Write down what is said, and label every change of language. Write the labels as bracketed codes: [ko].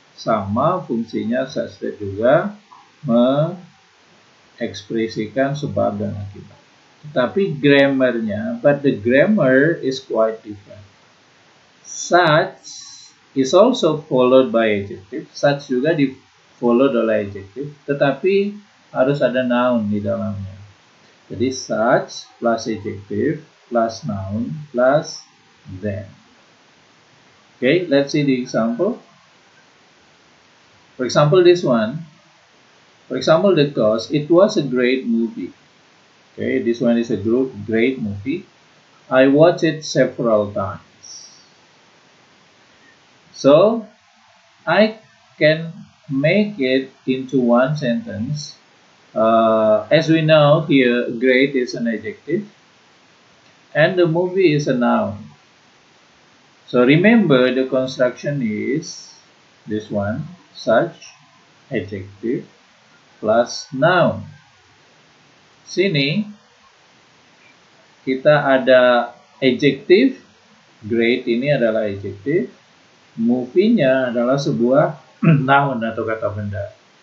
[id] Sama fungsinya such that juga mengekspresikan sebab dan akibat. Tetapi grammarnya, [en] but the grammar is quite different. Such is also followed by adjective. [id] Such juga di followed oleh adjective, tetapi harus ada noun di dalamnya. [en] Jadi such plus adjective plus noun plus then. Okay, let's see the example. For example, this one. For example, the cause, it was a great movie. Okay, this one is a great movie. I watched it several times. So, I can make it into one sentence. As we know here, great is an adjective and the movie is a noun. So remember, the construction is this one, such, adjective plus noun. [id] Sini kita ada adjective, great ini adalah adjective, movie-nya adalah sebuah noun atau kata benda.